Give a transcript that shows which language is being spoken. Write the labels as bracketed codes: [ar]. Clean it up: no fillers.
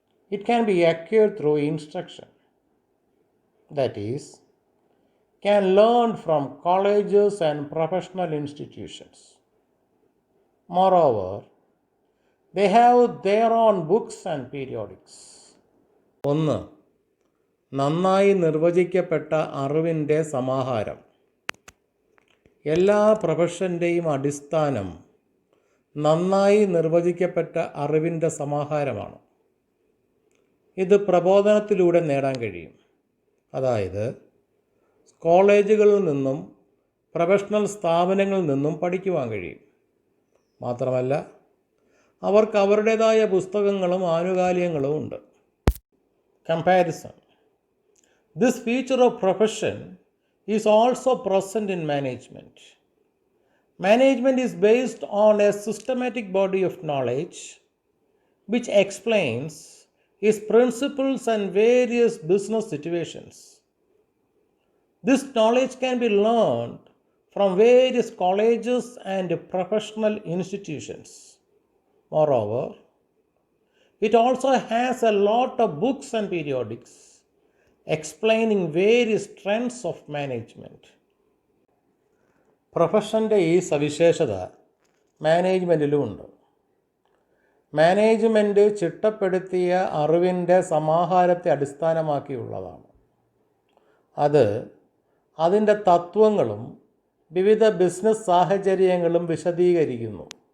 [en] It can be acquired through instruction, that is, can learn from colleges and professional institutions. Moreover, they have their own books and periodics. [ml] 1, നന്നായി നിർവചിക്കപ്പെട്ട അറിവിൻ്റെ സമാഹാരം. എല്ലാ പ്രൊഫഷൻ്റെയും അടിസ്ഥാനം നന്നായി നിർവചിക്കപ്പെട്ട അറിവിൻ്റെ സമാഹാരമാണ്. ഇത് പ്രബോധനത്തിലൂടെ നേടാൻ കഴിയും. അതായത് കോളേജുകളിൽ നിന്നും പ്രൊഫഷണൽ സ്ഥാപനങ്ങളിൽ നിന്നും പഠിക്കുവാൻ കഴിയും. മാത്രമല്ല, അവർക്ക് അവരുടേതായ പുസ്തകങ്ങളും ആനുകാലികങ്ങളും ഉണ്ട്. [en] Comparison. This feature of profession is also present in management. Management is based on a systematic body of knowledge which explains its principles and various business situations. This knowledge can be learned from various colleges and professional institutions. Moreover, it also has a lot of books and periodics explaining various trends of management. [ml] പ്രൊഫഷൻ്റെ ഈ സവിശേഷത മാനേജ്മെൻറ്റിലും ഉണ്ട്. Management ചിട്ടപ്പെടുത്തിയ അറിവിൻ്റെ സമാഹാരത്തെ അടിസ്ഥാനമാക്കിയുള്ളതാണ്. അത് അതിൻ്റെ തത്വങ്ങളും വിവിധ ബിസിനസ് സാഹചര്യങ്ങളും വിശദീകരിക്കുന്നു.